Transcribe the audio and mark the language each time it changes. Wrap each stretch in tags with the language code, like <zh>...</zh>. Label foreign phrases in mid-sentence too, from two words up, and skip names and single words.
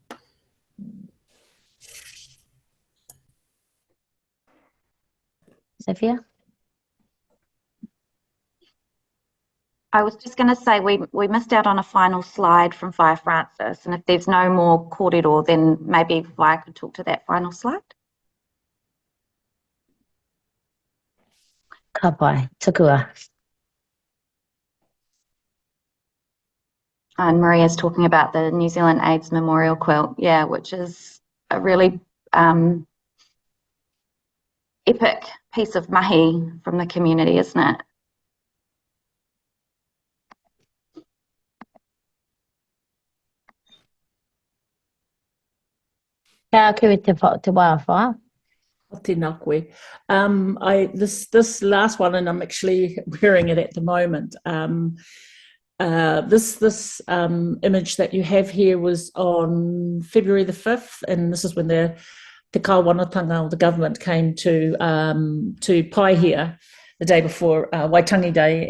<en>Sophia? I was just going to say we missed out on a final slide from Whaia Frances, and if there's no more kōrero, then maybe Whaia could talk to that final slide.</en> <mi>Ka pai, tukua.</mi> <en>And Maria's talking about the New Zealand AIDS Memorial Quilt, yeah, which is a really epic piece of mahi from the community, isn't it?</en> <mi>Kia kiri te wāwha. Tēnā koe.</mi> <en>This last one, and I'm actually wearing it at the moment. This image that you have here was on February the 5th, and this is when the kāwanatanga of the government came to Paihia the day before Waitangi Day.</en>